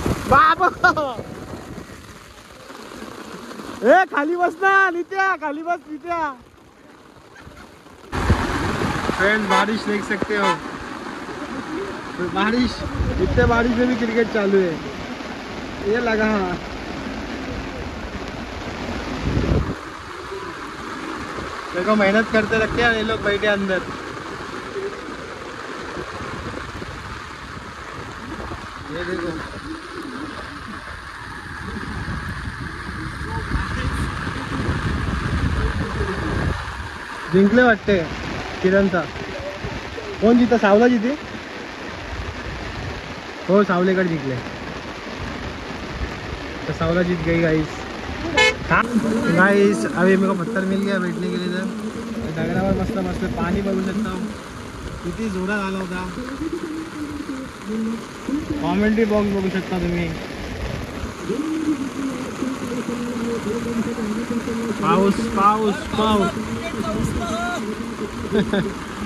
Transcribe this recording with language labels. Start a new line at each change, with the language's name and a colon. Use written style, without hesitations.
Marathi: बाबा ए खाली बस ना नित्या, खाली बस नित्या.
Hindi: फ्रेंड बारिश देख सकते हो. बारिश इतने बारिश में भी क्रिकेट चालू है. ये लगा देखो मेहनत करते रखते हैं ये लोग बैठे अंदर. ये देखो
Marathi: जिंकले वाटते किरणचा. कोण जिंकता? सावला जिते. हो सावलेकडे जिंकले.
Hindi: तो सावला जीत गई गाइस. गाइस अभी मेरे को पत्थर मिल गया बैठने के लिए.
Marathi: डगरावर मस्त मस्त पाणी बघू शकता किती जोरात आला होता. कॉमेंट्री बॉक्स बघू शकता तुम्ही. पाऊस पाऊस पाऊस.